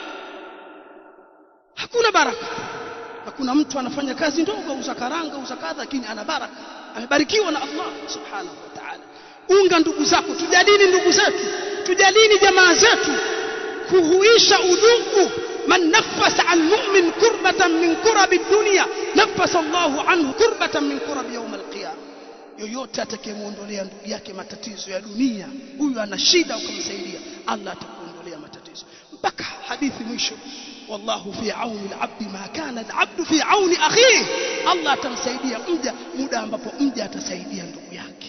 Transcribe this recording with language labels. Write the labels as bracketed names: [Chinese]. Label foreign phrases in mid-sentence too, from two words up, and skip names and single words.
[Swahili] Hakuna baraka. Hakuna mtu anafanya kazi ndogo, uza karanga, uza kadha, lakini ana baraka, amebarikiwa na Allah [Arabic] سبحانه وتعالى. [Swahili] Unga ndugu zako, tujadili ndugu zetu, tujadili jamaa zetu, kuhuisha udugu. [Arabic] من نفس عن مؤمن كربة من كرب الدنيا نفس الله عنه كربة من كرب يوم القيامة. [Swahili] Yoyote atakayemuondolea ndugu yake matatizo ya dunia, huyu ana shida, ukamsaidia, Allah atakuondolea matatizo. Mpaka hadithi mwisho, [Arabic] والله في عون العبد ما كان العبد في عون أخيه. [Swahili] Allah atamsaidia mja muda ambapo mja atasaidia ndugu yake.